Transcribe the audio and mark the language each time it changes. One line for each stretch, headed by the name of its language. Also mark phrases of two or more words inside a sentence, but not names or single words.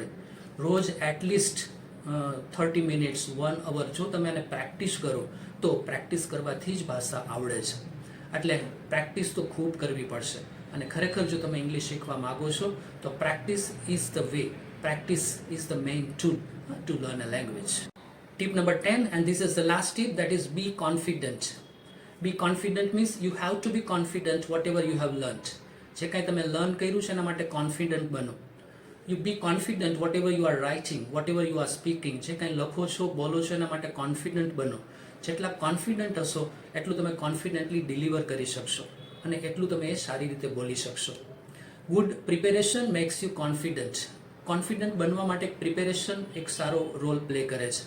Gujarati: રોજ એટલીસ્ટ 30 મિનિટ્સ, 1 અવર જો તમે એને પ્રેક્ટિસ કરો તો પ્રેક્ટિસ કરવાથી જ ભાષા આવડે છે. એટલે પ્રેક્ટિસ તો ખૂબ કરવી પડશે. અને ખરેખર જો તમે ઇંગ્લિશ શીખવા માંગો છો તો
English: practice is the way, practice is the main tool to learn a language. Tip number 10, and this is the last tip, that is be confident. Be confident means you have to be confident whatever you have learnt.
Gujarati: જે કાંઈ તમે લર્ન કર્યું છે એના માટે કોન્ફિડન્ટ બનો.
English: you be confident whatever you are writing, whatever you are speaking.
Gujarati: જે કાંઈ લખો છો, બોલો છો એના માટે કોન્ફિડન્ટ બનો. જેટલા કોન્ફિડન્ટ હશો એટલું તમે
English: confidently deliver
Gujarati: કરી શકશો અને એટલું તમે એ સારી રીતે બોલી શકશો.
English: good preparation makes you confident.
Gujarati: કોન્ફિડન્ટ બનવા માટે પ્રિપેરેશન એક સારો
English: role play
Gujarati: કરે છે.